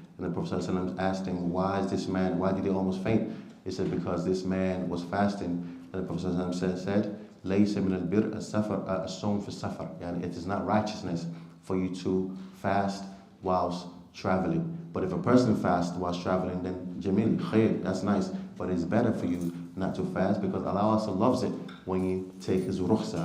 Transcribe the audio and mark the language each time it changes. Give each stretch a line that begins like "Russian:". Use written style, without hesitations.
English: And the Prophet ﷺ asked him, why did he almost faint? He said, because this man was fasting. And the Prophet ﷺ said,
Arabic: لَيْسَ مِنَ الْبِرْءِ الصَّوْمُ فِي السَّفَرِ.
English: It is not righteousness for you to fast whilst traveling. But if a person fasts whilst traveling, then jamil, khair, that's nice. But it's better for you not to fast, because Allah also loves it when you take His rukhsa.